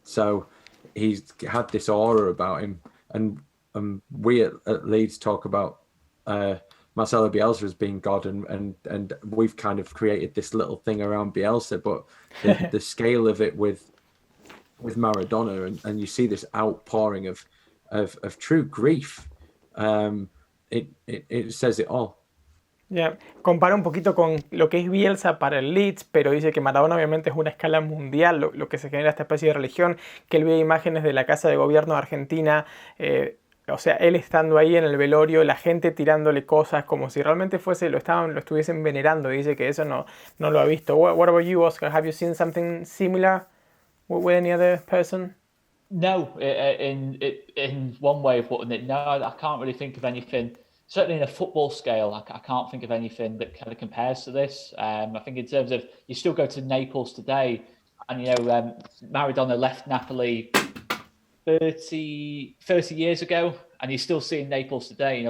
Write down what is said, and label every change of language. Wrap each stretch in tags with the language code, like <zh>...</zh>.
<en>So he's had this aura about him, and we at Leeds talk about Marcelo Bielsa as being God, and we've kind of created this little thing around Bielsa, but the scale of it with Maradona, and you see this outpouring of true grief. It says it all. Yeah.</en> <es>Compara un poquito con lo que es Bielsa para el Leeds, pero dice que Maradona obviamente es una escala mundial, lo que se genera esta especie de religión, que él ve imágenes de la Casa de Gobierno de Argentina o sea, él estando ahí en el velorio, la gente tirándole cosas como si realmente fuese, lo estuviesen venerando, y dice que eso no lo ha visto.</es> <en>What about you, Oscar? Have you seen something similar with any other person? No, in one way of putting it, no, I can't really think of anything. Certainly in a football scale, I can't think of anything that kind of compares to this. I think in terms of, you still go to Naples today, and Maradona left Napoli 30 years ago, and you're still seeing Naples today.</en>